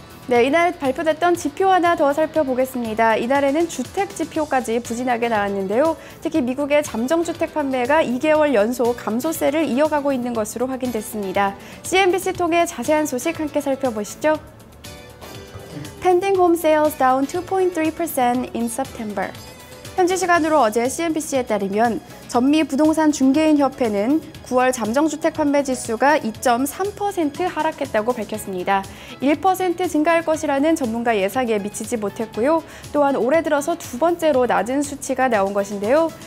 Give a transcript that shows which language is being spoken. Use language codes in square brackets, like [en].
[ko] 네, 이날 발표됐던 지표 하나 더 살펴보겠습니다. 이날에는 주택 지표까지 부진하게 나왔는데요. 특히 미국의 잠정주택 판매가 2개월 연속 감소세를 이어가고 있는 것으로 확인됐습니다. CNBC 통해 자세한 소식 함께 살펴보시죠. [en] Pending home sales down 2.3% in September. [ko] 현지 시간으로 어제 CNBC에 따르면 전미 부동산 중개인 협회는 9월 잠정주택 판매 지수가 2.3% 하락했다고 밝혔습니다. 1% 증가할 것이라는 전문가 예상에 미치지 못했고요. 또한 올해 들어서 두 번째로 낮은 수치가 나온 것인데요.